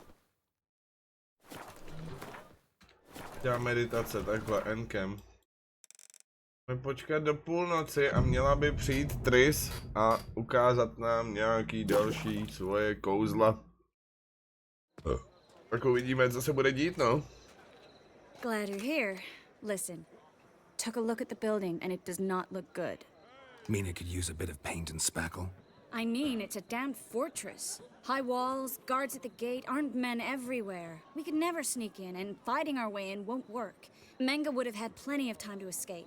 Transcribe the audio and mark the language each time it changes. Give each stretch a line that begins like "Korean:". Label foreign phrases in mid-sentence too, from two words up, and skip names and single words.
Czech: Dělám meditace, takhle, enkem. Můžeme počkat do půlnoci a měla by přijít Tris a ukázat nám nějaký další svoje kouzla. Tak uvidíme, co se bude dít, no.
English: Glad you're here. Listen, took a look at the building and it does not look good. Mean it could use a bit of paint and spackle? I mean, it's a damn fortress. High walls, guards at the gate, armed men everywhere. We could never sneak in, and fighting our way in won't work. Menga would have had plenty of time to escape.